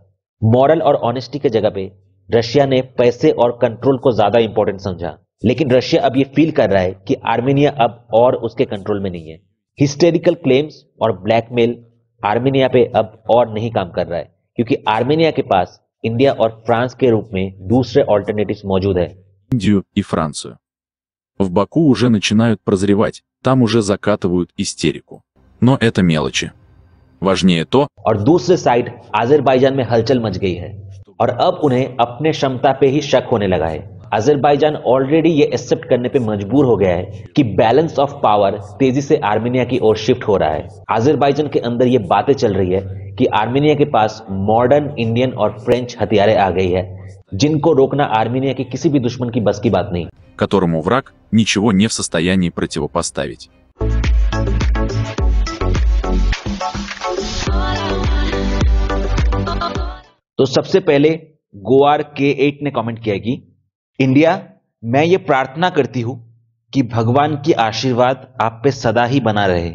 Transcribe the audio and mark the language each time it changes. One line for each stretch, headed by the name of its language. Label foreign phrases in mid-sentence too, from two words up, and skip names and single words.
Hindi: मॉरल और ऑनेस्टी के जगह पे रशिया ने पैसे और कंट्रोल को ज्यादा इंपॉर्टेंट समझा। लेकिन रशिया अब ये फील कर रहा है कि आर्मेनिया अब और उसके कंट्रोल में नहीं है।
English: hysterical claims
Hindi: और ब्लैकमेल आर्मेनिया पे अब और नहीं काम कर रहा है, क्योंकि आर्मेनिया के पास इंडिया और फ्रांस के रूप में दूसरे ऑल्टरनेटिव्स मौजूद है।
Russian: Индию и Францию. В Баку уже начинают прозревать, там уже закатывают истерику. Но это мелочи. Важнее то,
Hindi: और दूसरे साइड अजरबैजान में हलचल मच गई है और अब उन्हें अपने क्षमता पे ही शक होने लगा है। अजरबैजान ऑलरेडी ये एक्सेप्ट करने पे मजबूर हो गया है कि
English: balance of power
Hindi: तेजी से आर्मेनिया की ओर शिफ्ट हो रहा है। अजरबैजान के अंदर ये बातें चल रही है कि आर्मेनिया के पास
English: modern Indian
Hindi: और फ्रेंच हथियारें आ गई है, जिनको रोकना आर्मेनिया के किसी भी दुश्मन की बस की बात नहीं।
Russian: которому враг ничего не в состоянии противопоставить.
Hindi: तो सबसे पहले गोआर K8 ने कमेंट किया कि इंडिया, मैं ये प्रार्थना करती हूं कि भगवान की आशीर्वाद आप पे सदा ही बना रहे।